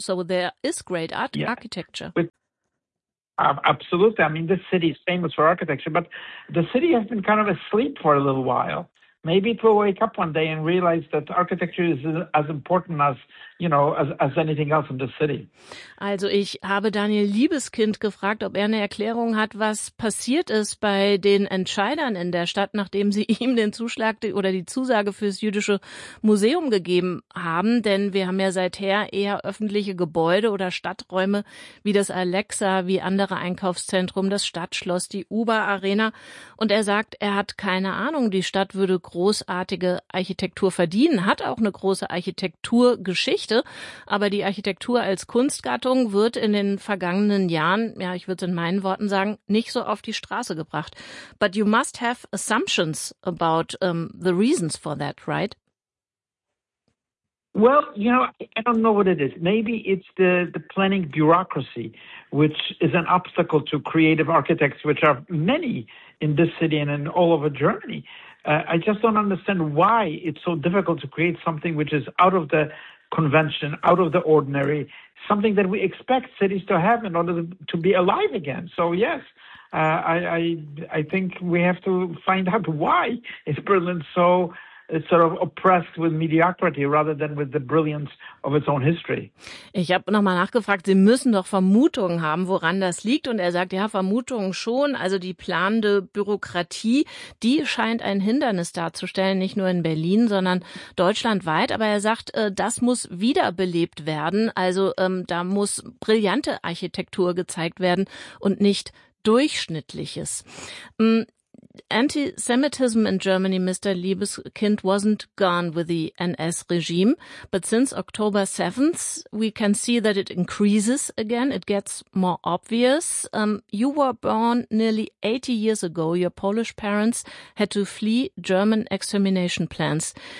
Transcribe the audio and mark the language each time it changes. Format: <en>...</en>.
<en>So there is great architecture. Absolutely. I mean, this city is famous for architecture, but the city has been kind of asleep for a little while. Maybe it will wake up one day and realize that architecture is as important as, you know, as anything else in the city.</en> <de>Also ich habe Daniel Liebeskind gefragt, ob er eine Erklärung hat, was passiert ist bei den Entscheidern in der Stadt, nachdem sie ihm den Zuschlag oder die Zusage fürs Jüdische Museum gegeben haben. Denn wir haben ja seither eher öffentliche Gebäude oder Stadträume wie das Alexa, wie andere Einkaufszentrum, das Stadtschloss, die Uber Arena. Und er sagt, er hat keine Ahnung, die Stadt würde großartige Architektur verdienen, hat auch eine große Architekturgeschichte, aber die Architektur als Kunstgattung wird in den vergangenen Jahren, ja, ich würde es in meinen Worten sagen, nicht so auf die Straße gebracht.</de> <en>But you must have assumptions about the reasons for that, right? Well, you know, I don't know what it is. Maybe it's the planning bureaucracy, which is an obstacle to creative architects, which are many in this city and in all over Germany. I just don't understand why it's so difficult to create something which is out of the convention, out of the ordinary, something that we expect cities to have in order to be alive again. So, yes, I think we have to find out why is Berlin so sort of oppressed with mediocrity rather than with the brilliance of its own history.</en> <de>Ich habe nochmal nachgefragt, Sie müssen doch Vermutungen haben, woran das liegt. Und er sagt, ja, Vermutungen schon. Also die planende Bürokratie, die scheint ein Hindernis darzustellen, nicht nur in Berlin, sondern deutschlandweit. Aber er sagt, das muss wiederbelebt werden. Also da muss brillante Architektur gezeigt werden und nicht Durchschnittliches.</de> <en>Anti-Semitism in Germany, Mr. Liebeskind, wasn't gone with the NS regime, but since October 7th, we can see that it increases again. It gets more obvious. You were born nearly 80 years ago. Your Polish parents had to flee German extermination plans.</en>